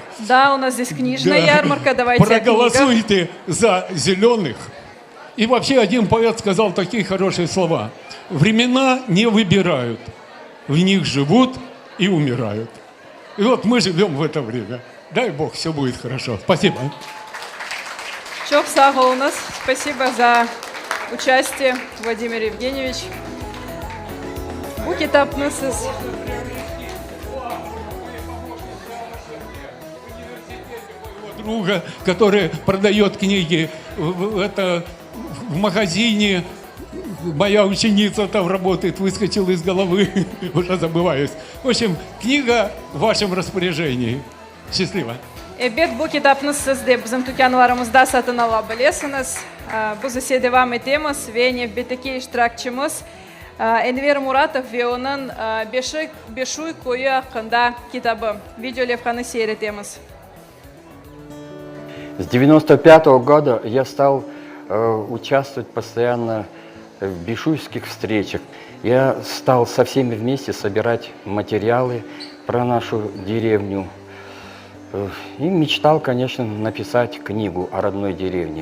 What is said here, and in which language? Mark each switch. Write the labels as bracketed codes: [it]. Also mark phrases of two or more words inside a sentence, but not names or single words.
[ru] Да, у нас здесь книжная ярмарка, давайте проголосуйте за «Зеленых». И вообще один поэт сказал такие хорошие слова. Времена не выбирают, в них живут и умирают. И вот мы живем в это время. Дай Бог, все будет хорошо. Спасибо. [crh] Çok sağ olunuz. [ru] Спасибо за участие, Владимир Евгеньевич. [crh] Bu kitapni siz [ru] Друга, который продает книги в магазине. Моя ученица там работает, выскочила из головы, уже забываюсь. В общем, книга в вашем распоряжении. Счастливо. [crh] Evet, bu kitapni siz de bizim dükkanlarımızda satın alabilirsiniz. Bu sesi devam etimiz ve növbetdeki iştirakçımız Enver Muratov ve onun Beşuy koyu hakkında kitabı. Video levhani seyretimiz. [ru] С 95-го года я стал участвовать постоянно в бишуйских встречах. Я стал со всеми вместе собирать материалы про нашу деревню. И мечтал, конечно, написать книгу о родной деревне.